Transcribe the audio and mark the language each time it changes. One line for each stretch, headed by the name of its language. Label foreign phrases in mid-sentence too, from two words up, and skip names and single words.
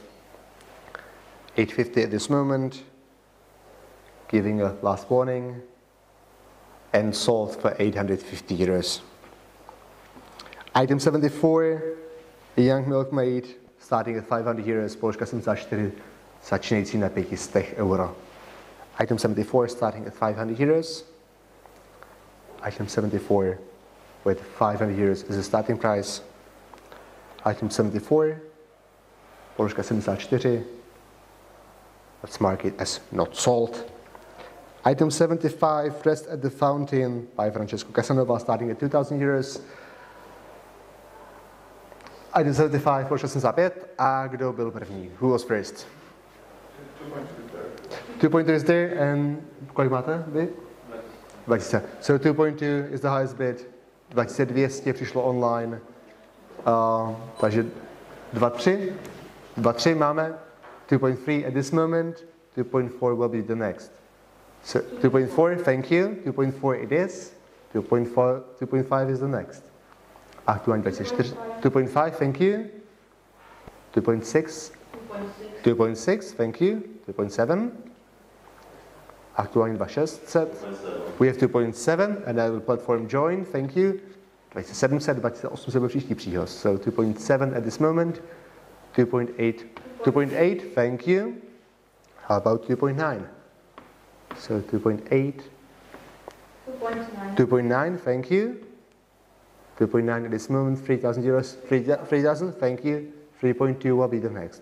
English: 850 at this moment. Giving a last warning. And sold for 850 euros. Item 74, a young milkmaid, starting at 500 euros,
Czech: položka 74, začínající na 500 euro.
English: Item 74 starting at 500 euros. Item 74 with 500 euros is the starting price. Item 74,
Czech: položka 74,
English: let's mark it as not sold. Item 75, Rest at the Fountain by Francesco Casanova, starting at 2,000 euros. Item 75,
Czech: položka 75, a kdo byl první?
English: Who was first? 2.2 is there, and
Czech: kolik máte vy?
English: 2000. So 2.2 is the highest bid.
Czech: 2200 přišlo online. Takže 2.3.
English: 2.3 máme. 2.3 at this moment. 2.4 will be the next. So 2.4, thank you. 2.4 it is. 2.5 is the next.
Czech: Aktuální 24. 2.5, thank you.
English: 2.6. 2.6, thank you. 2.7.
Czech: Aktuální 2600.
English: We have 2.7 and I will platform join, thank you.
Czech: 2700, 2800 byl příští příhoz.
English: So 2.7 at this moment. 2.8. 2.8, thank you. How about 2.9? So 2.8. 2.9, thank you. 2.9 at this moment, 3,000 euros. 3,000, thank you. 3.2 will be the next.